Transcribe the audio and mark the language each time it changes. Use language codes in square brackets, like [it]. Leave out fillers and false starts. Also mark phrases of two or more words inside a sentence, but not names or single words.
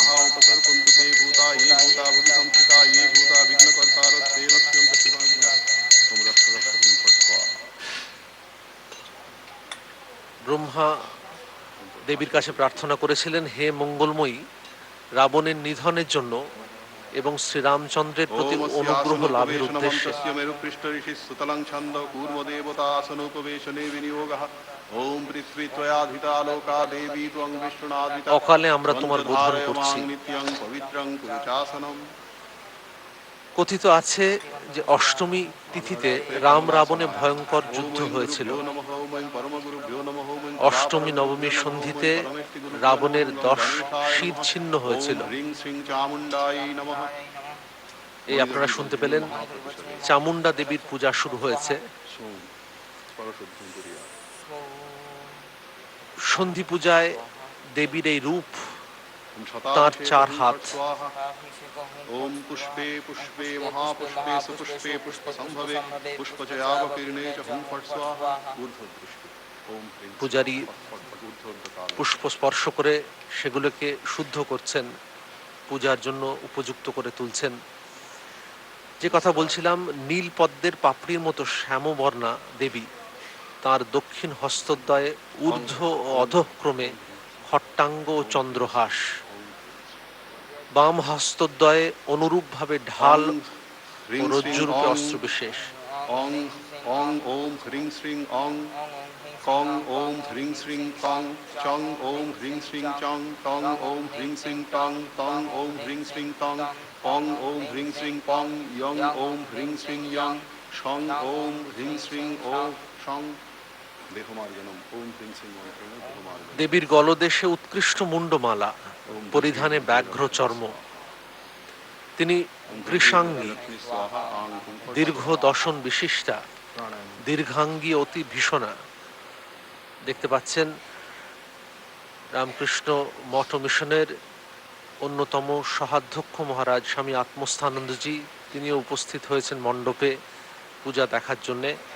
[sa] তৎস্বাহা উপসর্পন্তু তে ভূতা ये ভূতা ভুবি সংস্থিতা ये ভূতা বিঘ্নকর্তারস্তে নশ্যন্ত শিবায়। ওম রক্ষ রক্ষ হুম ফট স্বাহা। [bn] ব্রহ্মা দেবীর কাছে প্রার্থনা করেছিলেন, হে মঙ্গলময়ী, রাবণের নিধনের জন্য এবং শ্রীরামচন্দ্রের প্রতি [sa] ওম [bn] অনুগ্রহ লাভের [sa] अस्यासनोपवेशनम् [bn] উদ্দেশ্যে। [sa] तस्य मेरुपृष्ठऋषिः सुतलं छन्द कूर्मदेवतासनोपवेशने विनियोगः। ओम पृथ्वी त्वयाधिता लोका देवी त्वं विष्णुनाधिता [bn] অকালে আমরা [sa] त्वं [bn] তোমার [sa] च [bn] বোধন [sa] धारय मां [bn] করছি। [sa] नित्यं पवित्रं कुरु चासनम्। [bn] কথিত আছে যে অষ্টমী তিথিতে রাম রাবণে ভয়ঙ্কর যুদ্ধ হয়েছিল। [sa] गुरुभ्यो नमः ओम परमगुरुभ्यो नमः ओम [bn] অষ্টমী [sa] परापरगुरुभ्यो [bn] নবমীর [sa] नमः ओम [bn] সন্ধিতে [sa] परमेष्टिगुरुभ्यो नमः [bn] রাবণের [sa] ओम 10 गणेशाय [bn] শির [sa] नमः। [bn] ছিন্ন [sa] ओम [bn] হয়েছিল। [sa] ह्रीं श्रीं चामुण्डायै नमः। [bn] এই আপনারা শুনতে পেলেন, চামুণ্ডা দেবীর পূজা শুরু হয়েছে। সন্ধি পূজায় দেবীর এই রূপ, তার 4 হাত। [sa] ओम पुष्पे पुष्पे महापुष्पे सुपुष्पे पुष्पसंभवे पुष्पचयावकीर्णे च हुं फट् स्वाहा। ऊर्ध्वदृष्टि ओम ह्रीं [bn] পূজারী পুষ্প স্পর্শ করে সেগুলোকে শুদ্ধ করছেন, পূজার জন্য উপযুক্ত করে তুলছেন। যে কথা বলছিলাম, নীল পদ্মের পাপড়ির মতো শ্যামবর্ণা দেবী, তার দক্ষিণ হস্তদ্বয়ে ঊর্ধ্ব ও অধঃক্রমে খট্টাঙ্গ ও চন্দ্রহাস, বাম হস্তদ্বয়ে অনুরূপভাবে ঢাল ও রজ্জুরূপে অস্ত্রবিশেষ। [sa] ओं ओं ओम ह्रीं श्रीं ओं कं ओम ह्रीं श्रीं कं चं ओम ह्रीं श्रीं चं टं ओम ह्रीं श्रीं टं तं ओम ह्रीं श्रीं टं पं ओम ह्रीं श्रीं पं यं ओम ह्रीं श्रीं यं शं ओम ह्रीं श्रीं ओं शं। देहमार्जनम ओम ह्रीं श्रीं ओं देहमार्जनम। [bn] দেবীর গলদেশে উৎকৃষ্ট মুন্ডমালা, পরিধানে ব্যাঘ্র চর্ম। তিনি কৃষাঙ্গী, দীর্ঘ দশন বিশিষ্টা, দীর্ঘাঙ্গী, অতি ভীষণা। দেখতে পাচ্ছেন রামকৃষ্ণ মঠ মিশনের অন্যতম সহাধ্যক্ষ মহারাজ স্বামী আত্মস্থানন্দজি, তিনিও উপস্থিত হয়েছেন মণ্ডপে পূজা দেখার জন্যে।